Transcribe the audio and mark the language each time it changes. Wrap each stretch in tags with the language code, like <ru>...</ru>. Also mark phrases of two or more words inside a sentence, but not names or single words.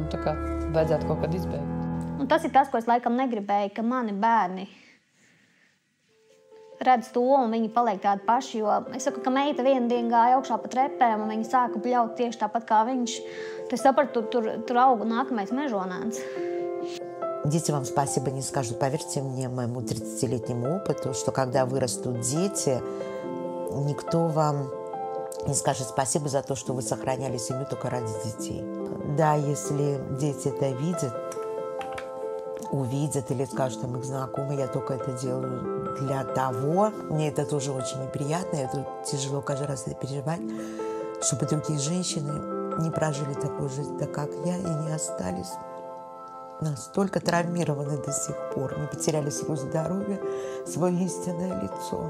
<lv>Tā kā vajadzētu kaut kad izbeigt. Un tas ir tas, ko es laikam negribēju, ka mani bērni redz to, un viņi paliek tādi paši, jo es saku, ka meita vienu dienu gāja augšā pa trepēm, un viņi sāka bļaut tieši tāpat kā viņš. Es sapratu, tur auga nākamais mežonēns.</lv> <ru>Дети вам спасибо не скажут. Поверьте мне, моему 30-летнему опыту, что когда вырастут дети, никто вам не скажет спасибо за то, что вы сохраняли семью только ради детей. Да, если дети это видят, увидят или скажут там их знакомые, я только это делаю для того, мне это тоже очень неприятно, это тяжело каждый раз это переживать, чтобы другие женщины не прожили такую жизнь, так как я, и не остались настолько травмированы до сих пор, не потеряли свое здоровье, свое истинное лицо.</ru>